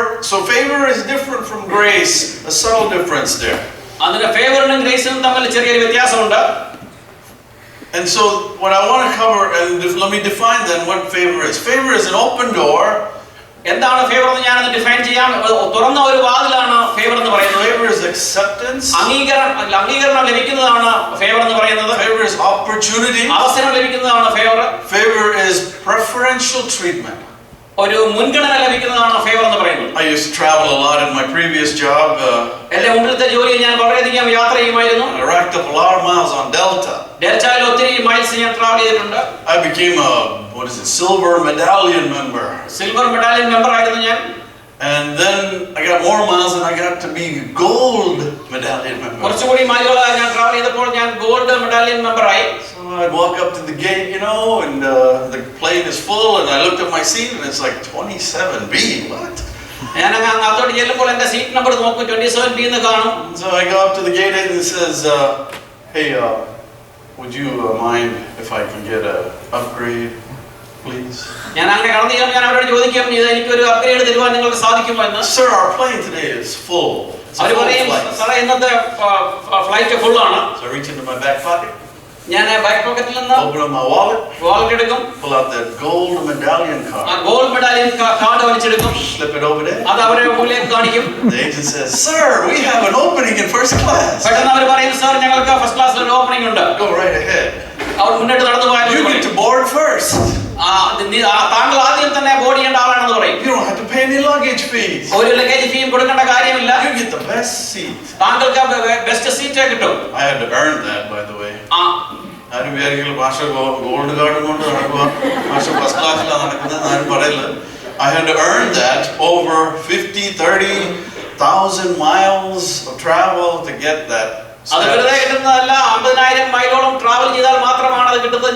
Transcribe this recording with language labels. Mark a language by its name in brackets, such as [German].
[English] So favor is different from grace, a subtle difference there. [Malayalam] അതിന്റെ ഫേവറിനും ഗ്രേസിനും തമ്മിൽ ചെറിയൊരു വ്യത്യാസമുണ്ട്. [English] And so what I want to cover, and let me define then what favor is. Favor is an open door. [Malayalam] എന്താണ് favour എന്ന് ഞാനൊന്ന് define ചെയ്യാം. തുറന്ന ഒരു വാതിലാണ് ഫേവർ എന്ന് പറയുന്നത്. [English] Favor is acceptance. [Malayalam] അംഗീകരണം ലഭിക്കുന്നതാണ് ഫേവർ എന്ന് പറയുന്നത്. [English] Favor is opportunity. [Malayalam] അവസരം ലഭിക്കുന്നതാണ് favour. [English] Favor is preferential treatment. [Malayalam] ഒരു മുൻഗണന ലഭിക്കുന്നതാണ് ഫേവർ എന്ന് പറയുന്നത്. [English] I used to travel a lot in my previous job. [Malayalam] എന്റെ മുൻപത്തെ ജോലിയിൽ ഞാൻ വളരെയധികം യാത്ര ചെയ്യുമായിരുന്നു. [English] I racked up a lot of miles on Delta. [Malayalam] ഡെൽറ്റയിൽ ഒത്തിരി മൈൽസ് ഞാൻ ട്രാവൽ ചെയ്തിട്ടുണ്ട്. [English] I became a silver medallion member. [Malayalam] Silver medallion member ആയിരുന്നു ഞാൻ. [English] And then I got more miles and I got to be gold medallion member. [Malayalam] കുറച്ചുകൂടി മൈലുകൾ ഞാൻ travel ചെയ്തപ്പോൾ ഞാൻ gold medallion member ആയി. [English] So I'd walk up to the gate, and the plane is full, and I looked at my seat and it's like 27B. What? [Malayalam] ഞാൻ അങ്ങോട്ട് ചെല്ലുമ്പോൾ എന്റെ seat number നോക്കും, 27B എന്ന് കാണും. [English] So I go up to the gate and it says, hey, would you mind if I can get an upgrade, please? [Malayalam] ഞാൻ അങ്ങനെ കടന്നു ചെല്ലുമ്പോൾ ഞാൻ അവരോട് ചോദിക്കും, എനിക്ക് ഒരു അപ്ഗ്രേഡ് തരുവാൻ നിങ്ങൾക്ക് സാധിക്കുമോ എന്ന്. [English] Sir, our plane today is full. [Malayalam] അവർ പറയും, സാറേ ഇന്നത്തെ ഫ്ലൈറ്റ് ഫുൾ ആണ്. [English] So I reach into my back pocket. [Malayalam] ഞാൻ ബാക്ക് പോക്കറ്റിൽ നിന്ന് [English] open up my wallet [Malayalam] എടുക്കും. [English] pull out that gold medallion card. [Malayalam] ആ ഗോൾഡ് മെഡാലിയൻ കാർഡ് വലിച്ചെടുക്കും. [English] slip it over there. [Malayalam] അത് അവരെ മുന്നിലേക്ക് കാണിക്കും. [English] The agent says, sir, we have an opening in first class. [Malayalam] പെട്ടെന്ന് അവർ പറയും, സാർ ഞങ്ങൾക്ക് ഫസ്റ്റ് ക്ലാസ്സിൽ ഒരു ഓപ്പണിംഗ് ഉണ്ട്. [English] Go right ahead. [Malayalam] അവർ മുന്നോട്ട് നടന്നു പോയാൽ [English] you get to board first. [Malayalam] താങ്കൾ ആദ്യം തന്നെ ബോർഡ് ചെയ്യേണ്ട ആളാണെന്ന് പറയും. [English] You don't have to pay any luggage fees. [Malayalam] ഒരു ലഗേജ് ഫീയും കൊടുക്കേണ്ട കാര്യമില്ല. [English] You get the best seat. [Malayalam] താങ്കൾക്ക് ബെസ്റ്റ് സീറ്റ് കിട്ടും. [English] I had to earn that, by the way. [Malayalam] ആരും വിചാരിക്കില്ല ഭാഷ ഗോൾഡ് കാർഡും കൊണ്ട് നടക്കുക, ഭാഷ ഫസ്റ്റ് ക്ലാസ്സിലാണ് നടക്കുന്നത് ആരും പറയില്ല. [English] I had to earn that over 50-30,000 miles of travel to get that. [Malayalam] അത് വെറുതെ കിട്ടുന്നതല്ല, 50,000 മൈലോളം ട്രാവൽ ചെയ്താൽ മാത്രമാണ് അത് കിട്ടുന്നത്.